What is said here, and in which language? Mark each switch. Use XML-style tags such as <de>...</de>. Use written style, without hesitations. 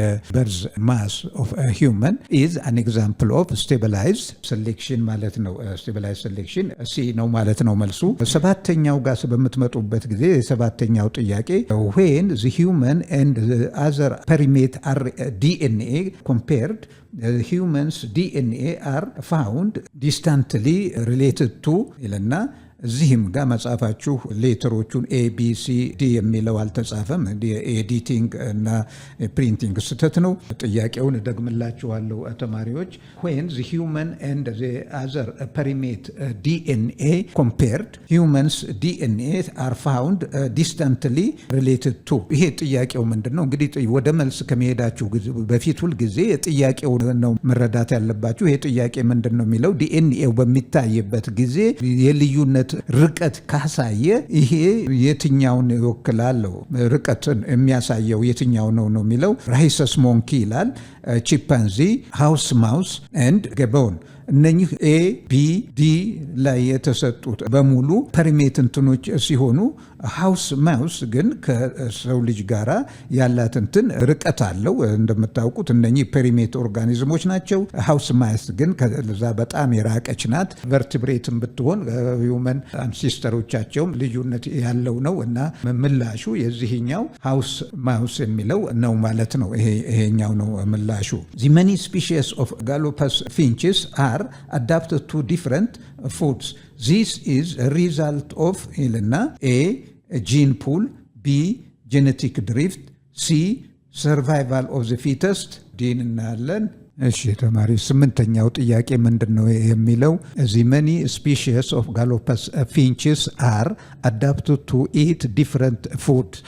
<en>birth mass of a human is an example of stabilized selection</en> <am>ማለት ነው።</am> <en>stabilized selection</en> <am>ሲ ነው ማለት ነው መልሱ። ሰባተኛው ጋር በምትመጡበት ጊዜ የሰባተኛው ጥያቄ</am> <en>when the human and the other primate are DNA compared, humans DNA are found distantly related to</en> <am>ይልና እዚህም ጋር መጻፋችሁ ሌተሮቹን ኤ ቢ ሲ ዲ የሚለው አልተጻፈም። ኤዲቲንግ እና ፕሪንቲንግ ስህተት ነው። ጥያቄውን ደግምላችኋለሁ ተማሪዎች።</am> <en>when the human and the other primate DNA compared, humans DNA are found distantly related to።</en> <am>ይሄ ጥያቄው ምንድነው? እንግዲህ ወደ መልስ ከመሄዳችሁ በፊት ሁል ጊዜ ጥያቄው ነው መረዳት ያለባችሁ። ይሄ ጥያቄ ምንድነው የሚለው ዲኤንኤው በሚታይበት ጊዜ የልዩነት ርቀት ካሳየ ይሄ የትኛውን ይወክላል? ርቀትን የሚያሳየው የትኛው ነው የሚለው ራይሰስ ሞንኪ ይላል፣ ቺምፓንዚ፣ ሃውስ ማውስ ኤንድ ገቦን። እነኚህ ኤ ቢ ዲ ላይ የተሰጡት በሙሉ ፐሪሜት እንትኖች ሲሆኑ ሃውስ ማውስ ግን ከሰው ልጅ ጋራ ያላት እንትን ርቀት አለው። እንደምታውቁት እነኚህ ፐሪሜት ኦርጋኒዝሞች ናቸው። ሃውስ ማውስ ግን ከዛ በጣም የራቀች ናት። ቨርቲብሬትም ብትሆን ሂውመን አንሲስተሮቻቸውም ልዩነት ያለው ነው እና ምላሹ የዚህኛው ሃውስ ማውስ የሚለው ነው ማለት ነው። ይሄኛው ነው ምላሹ።</am> <en>the many species of Galapagos finches are adapted to different foods. This is a result of A gene pool, B genetic drift, C survival of the fittest, D</en> <am>እናያለን፣ እሺ ተማሪ፣ ስምንተኛው ጥያቄ ምንድን ነው የሚለው?</am> <en>The many species of Galapagos finches are adapted to eat different foods.</en>